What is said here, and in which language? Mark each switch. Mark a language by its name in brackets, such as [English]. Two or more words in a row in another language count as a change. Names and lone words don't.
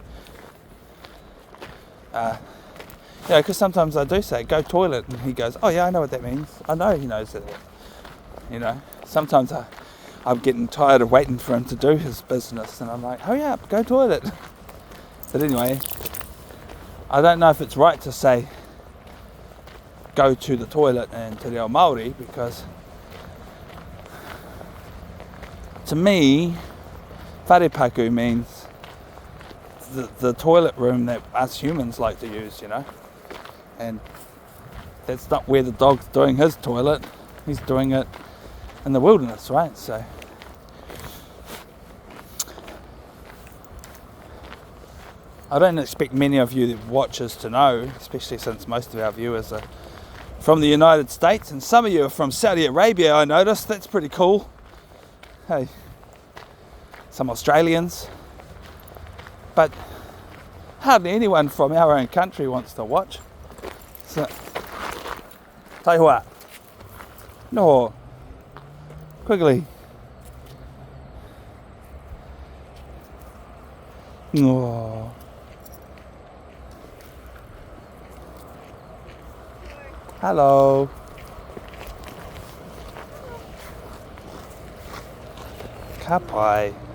[English] You know, because sometimes I do say, go toilet, and he goes, oh yeah, I know what that means. I know he knows that. You know, sometimes I'm getting tired of waiting for him to do his business, and I'm like, hurry up, go toilet. But anyway, I don't know if it's right to say go to the toilet in [Māori] te reo Māori, [English] because to me, [Māori] whare paku [English] means the toilet room that us humans like to use, you know. And that's not where the dog's doing his toilet. He's doing it in the wilderness, right? So I don't expect many of you watchers to know, especially since most of our viewers are from the United States, and some of you are from Saudi Arabia, I noticed. That's pretty cool. Hey, some Australians. But hardly anyone from our own country wants to watch. So, [Māori] tai hoa. [English] No. Quigley. No. Hello. Kapai.